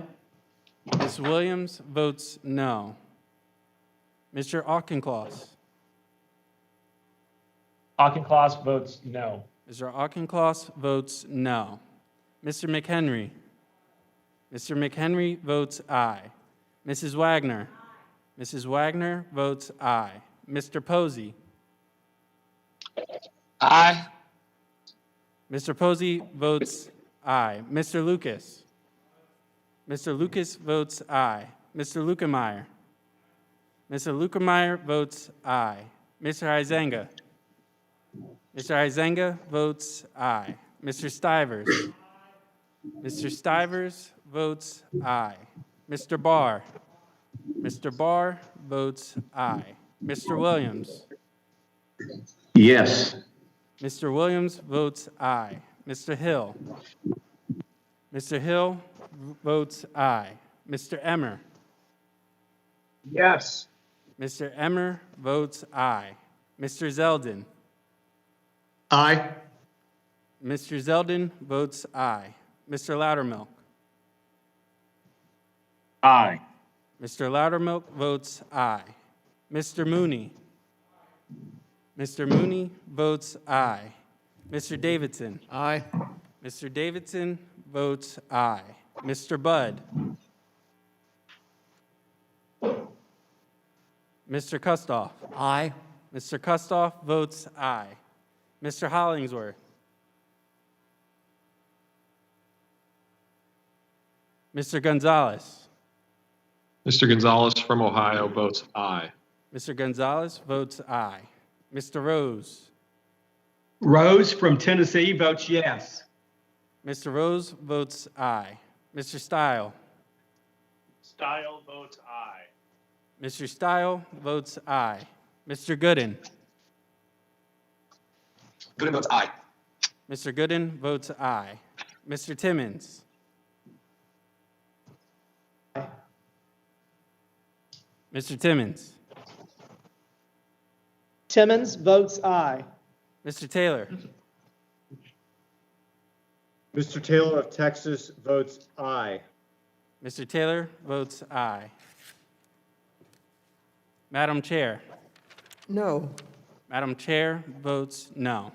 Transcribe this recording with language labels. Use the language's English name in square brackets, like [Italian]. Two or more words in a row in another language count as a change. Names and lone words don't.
[English] Ms. Williams votes no. Mr. Auchincloss. Auchincloss votes no. Mr. Auchincloss votes no. Mr. McHenry. Mr. McHenry votes aye. Mrs. Wagner. Mrs. Wagner votes aye. Mr. Posey. Aye. Mr. Posey votes aye. Mr. Lucas. Mr. Lucas votes aye. Mr. Lukemeyer. Mr. Lukemeyer votes aye. Mr. Huizenga. Mr. Huizenga votes aye. Mr. Stivers. Mr. Stivers votes aye. Mr. Barr. Mr. Barr votes aye. Mr. Williams. Yes. Mr. Williams votes aye. Mr. Hill. Mr. Hill votes aye. Mr. Emmer. Yes. Mr. Emmer votes aye. Mr. Zeldin. Aye. Mr. Zeldin votes aye. Mr. Loudermilk. Aye. Mr. Loudermilk votes aye. Mr. Mooney. Mr. Mooney votes aye. Mr. Davidson. Aye. Mr. Davidson votes aye. Mr. Budd. Mr. Kustoff. Aye. Mr. Kustoff votes aye. Mr. Hollingsworth. Mr. Gonzalez. Mr. Gonzalez from Ohio votes aye. Mr. Gonzalez votes aye. Mr. Rose. Rose from Tennessee votes yes. Mr. Rose votes aye. Mr. Stile. Style votes aye. Mr. Stile votes aye. Mr. Gooden. Gooden votes aye. Mr. Gooden votes aye. Mr. Timmons. Mr. Timmons. Timmons votes aye. Mr. Taylor. Mr. Taylor of Texas votes aye. Mr. Taylor votes aye. Madam Chair. No. Madam Chair votes no.